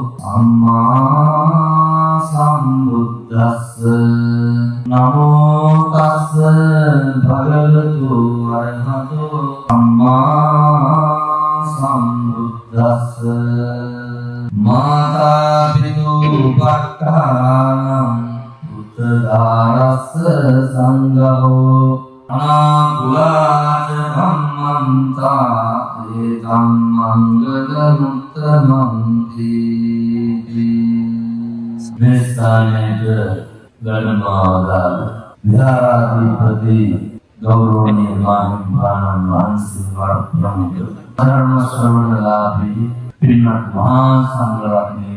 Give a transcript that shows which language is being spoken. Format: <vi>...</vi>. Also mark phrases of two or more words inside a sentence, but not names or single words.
<pi>සම්මා සම්බුද්දස්ස නමෝ තස්ස භගවතු අරහතෝ සම්මා සම්බුද්දස්ස මාතා පිතු පක්ඛානං උත්තදාරස්ස සංඝෝ අනාගුලාච ධම්මන්තා ඒතං මංගල මුත්තමන්ති</pi> <si>මෙස්ථානේත ගණමාදා විහාරාධිපති ගෞරවනීය මහින්දානන් වහන්සේ වරප්‍රමුඛ ධර්ම ශ්‍රවණලාභී පින්වත් මහා සංඝරත්නයේ</si>